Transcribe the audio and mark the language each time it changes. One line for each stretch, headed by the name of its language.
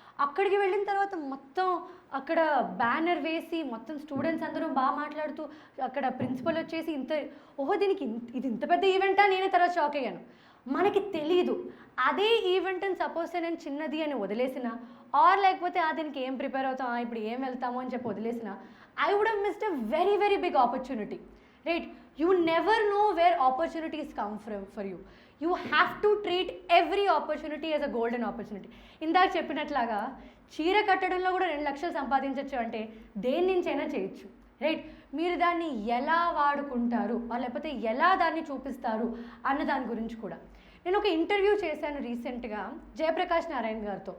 Telugu: అక్కడికి వెళ్ళిన తర్వాత మొత్తం అక్కడ బ్యానర్ వేసి మొత్తం స్టూడెంట్స్ అందరూ బాగా మాట్లాడుతూ, అక్కడ ప్రిన్సిపల్ వచ్చేసి దీనికి ఇది ఇంత పెద్ద ఈవెంటా, నేనే తర్వాత షాక్ అయ్యాను. మనకి తెలీదు. అదే ఈవెంట్ అని సపోజ్ నేను చిన్నది అని వదిలేసిన, ఆర్ లేకపోతే దీనికి ఏం ప్రిపేర్ అవుతాం, ఇప్పుడు ఏం వెళ్తాము అని చెప్పి వదిలేసిన,
English: I would have missed a very very big opportunity, right? You never know where opportunities come from for you. You have to treat every opportunity as a golden opportunity.
Telugu: ఇందాక చెప్పినట్లాగా చీర కట్టడంలో కూడా 2 లక్షలు సంపాదించవచ్చు అంటే దేని నుంచైనా చేయొచ్చు, రైట్? మీరు దాన్ని ఎలా వాడుకుంటారు, లేకపోతే ఎలా దాన్ని చూపిస్తారు అన్న దాని గురించి కూడా. నేను ఒక ఇంటర్వ్యూ చేశాను రీసెంట్గా జయప్రకాష్ నారాయణ గారితో.